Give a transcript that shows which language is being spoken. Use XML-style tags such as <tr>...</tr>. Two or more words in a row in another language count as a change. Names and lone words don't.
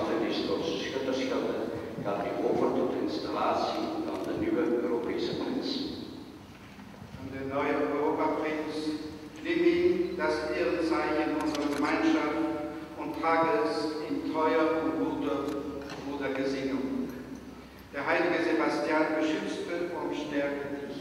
<nl>Christus Schutterschelde gaat nu over tot de installatie van de nieuwe Europese prins.</nl> <de>Der neue Europaprinz, nimm ihn das Ehrenzeichen unserer Gemeinschaft und trage es in treuer und guter Brudergesinnung. Der heilige Sebastian beschützte und stärkte dich.</de>